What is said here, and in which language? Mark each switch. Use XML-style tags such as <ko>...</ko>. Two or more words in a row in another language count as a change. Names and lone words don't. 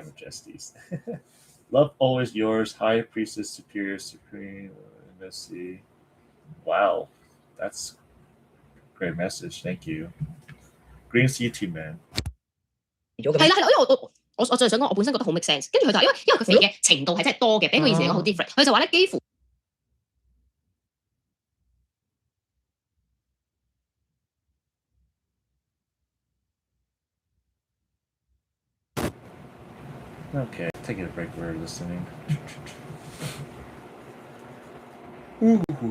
<en>besties. Love always yours, High Priestess, Superior, Supreme, Messi. Wow, that's a great message. Thank you. Green to you too, man.</en> <yue>係啦，因為我就係想講，我本身覺得好</yue> <en>make sense。</en> <yue>跟住佢就話，因為佢肥嘅程度係真係多嘅，比佢以前嚟講好 different。佢就話咧，幾乎。</yue> <en>Okay, taking a break. We're listening. Ooh.</en>